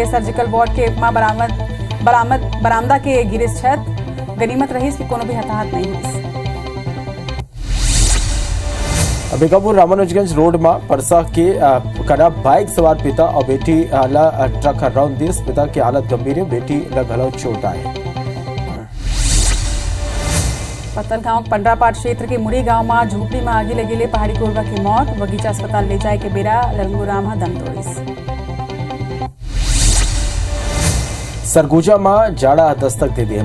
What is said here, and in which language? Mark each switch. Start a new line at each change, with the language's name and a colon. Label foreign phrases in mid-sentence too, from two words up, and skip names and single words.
Chhattisgarhi: सर्जिकल वार्ड के बरामदा के गिरे छत। गनीमत रही कि कोनो भी हताहत नहीं हुई। बेकापुर रामानुजगंज रोड में परसा के कड़ा बाइक सवार पिता और बेटी ला ट्रक रौंद दिस। पिता की हालत गंभीर है, बेटी ला घलो चोट आए। पत्तलगांव पंडरापाट क्षेत्र के मुड़ी गांव में झोपड़ी में आगी लगी पहाड़ी कोरबा की मौत। बगीचा अस्पताल ले जाए के बेरा लंगूराम दम तोड़ीस। सरगुजा में जाड़ा दस्तक दे दिए।